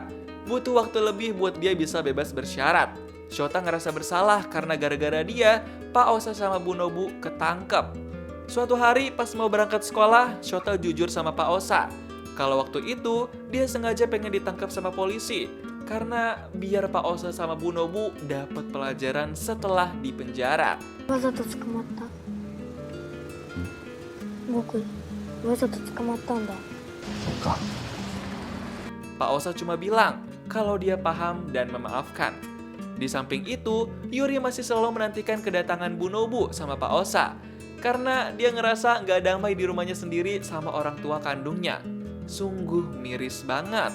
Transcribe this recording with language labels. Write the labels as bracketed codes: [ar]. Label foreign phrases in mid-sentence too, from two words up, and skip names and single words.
[id] Butuh waktu lebih buat dia bisa bebas bersyarat. Shota ngerasa bersalah karena gara-gara dia, Pak Osa sama Bu Nobu ketangkep. Suatu hari pas mau berangkat sekolah, Shota jujur sama Pak Osa. Kalau waktu itu, dia sengaja pengen ditangkap sama polisi. Karena biar Pak Osa sama Bu Nobu dapat pelajaran setelah di penjara. [ja] わざと捕まった。僕、わざと捕まったんだ。 [id] Pak Osa cuma bilang kalau dia paham dan memaafkan. Di samping itu, Yuri masih selalu menantikan kedatangan Bu Nobu sama Pak Osa. Karena dia ngerasa nggak damai di rumahnya sendiri sama orang tua kandungnya. Sungguh miris banget.